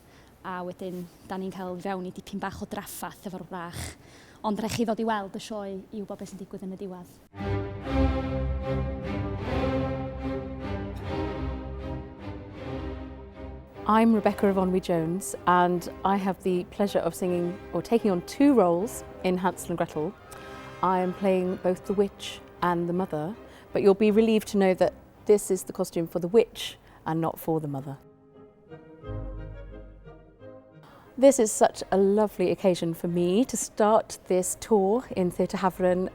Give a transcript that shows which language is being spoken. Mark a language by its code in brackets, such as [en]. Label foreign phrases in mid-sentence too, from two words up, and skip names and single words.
[cy] A wedyn, da ni'n cael fewn i dipyn bach o draffath efo'r rach. Ond rhaid chi ddod i weld y sioe i wybod beth sy'n digwydd yn y diwedd. [en] I'm Rebecca Yvonne-Jones, and I have the pleasure of singing or taking on two roles in Hansel and Gretel. I am playing both the witch and the mother, but you'll be relieved to know that this is the costume for the witch and not for the mother. This is such a lovely occasion for me to start this tour in Theatr Hafren.